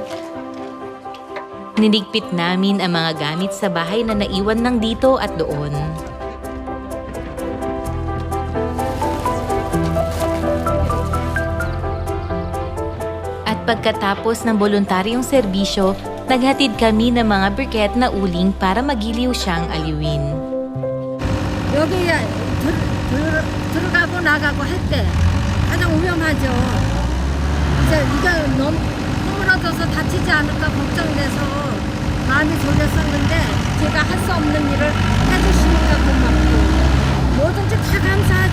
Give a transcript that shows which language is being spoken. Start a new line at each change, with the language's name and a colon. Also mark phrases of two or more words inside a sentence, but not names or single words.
Filipino: Niligpit namin ang mga gamit sa bahay na naiwan ng dito at doon. At pagkatapos ng voluntaryong serbisyo, naghatid kami ng mga briket na uling para magiliw siyang aliwin.
Korean: 여기 들어가고 나가고 할 때 가장 위험하죠. 이제 이거 넘어져서 다치지 않을까 걱정돼서 마음이 졸였었는데 제가 할 수 없는 일을 해주시니까 고맙고 뭐든지 다 감사하죠.